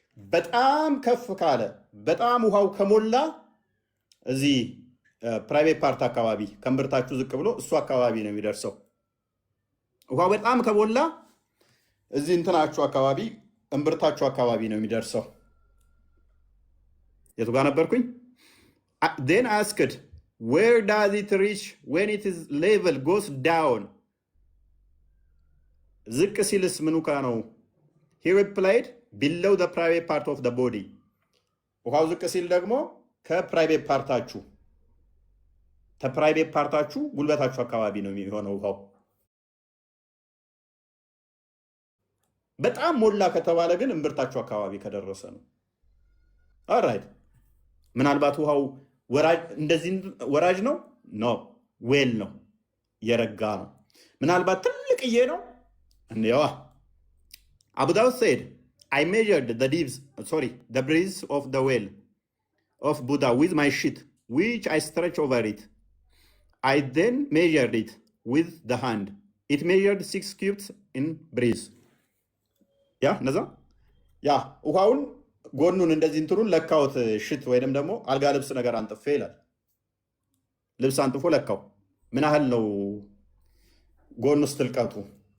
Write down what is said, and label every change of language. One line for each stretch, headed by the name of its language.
Amharic: በጣም ከፍ ካለ በጣም ውሃው ከሞላ እዚህ ፕራይቬት ፓርት አካባቢ ከእምብርታችሁ ዝቅ ብሎ እሱ አካባቢ ነው የሚደርሰው። ውሃው በጣም ከሞላ እዚህ እንትናችሁ አካባቢ እምብርታችሁ አካባቢ ነው የሚደርሰው። የቱ ጋር ነበርኩኝ?
English: Then asked, where does it reach when its level goes down?
Amharic: ዝቅ ሲልስ ምኑ ጋ ነው?
English: He replied, below the private part of the body.
Amharic: ውሃው ዝቅ ሲል ደግሞ ከፕራይቬት ፓርታችሁ ጉልበታችሁ አካባቢ ነው የሚሆነው ውሃው። በጣም ሞላ ከተባለ ግን እምብርታችሁ አካባቢ ከደረሰ ነው። ኦልራይት። ምናልባት ውሃው እንደዚህ ወራጅ ነው? ኖ፣ ዌል ነው፣ የረጋ ነው። ምናልባት ትልቅዬ ነው። እንየዋ
English: Abu Dawud said, I measured the breadth of the well of Buddha with my sheet, which I stretched over it. I then measured it with the hand. It measured 6 cubits in breadth.
Amharic: ነዛ ውሃውን ጎኑን እንደዚህ እንትኑን ለካውት ሽት ወይንም ደግሞ አልጋ ልብስ ነገር አንጥፌ ይላል። ልብስ አንጥፎ ለካው ምን ያህል ነው ጎኑ ውስጥ ጥልቀቱ